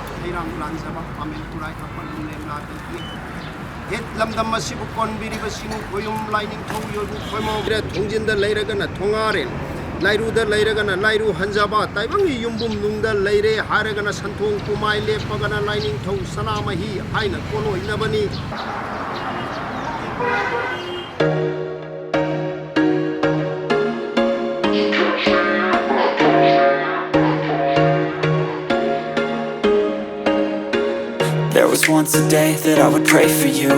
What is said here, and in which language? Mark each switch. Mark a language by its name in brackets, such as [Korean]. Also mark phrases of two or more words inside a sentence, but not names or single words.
[Manipuri] Hijam lanjaba amin kurai kapal lem la ki het lamdam masibu konbiri basinu koyum lining thau yodu koimo gre thongjin da leiragana thongaren lairu da leiragana lairu hanjaba taibangi yumbum nungda leire haragana santhong kumai lepagana lining thau sanamahi haina kono inabani [English] There was once a day that I would pray for you.